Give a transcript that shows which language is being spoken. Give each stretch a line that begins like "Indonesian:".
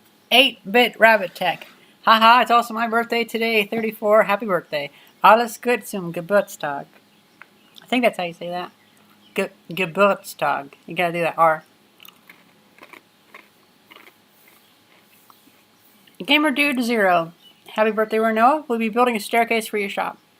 English: Eight-bit rabbit tech. Haha, it's also my birthday today, 34. Happy birthday.
German: Alles gut zum Geburtstag.
English: I think that's how you say that. Geburtstag. You gotta do that R. Gamer Dude 0. Happy birthday, Renault. We'll be building a staircase for your shop.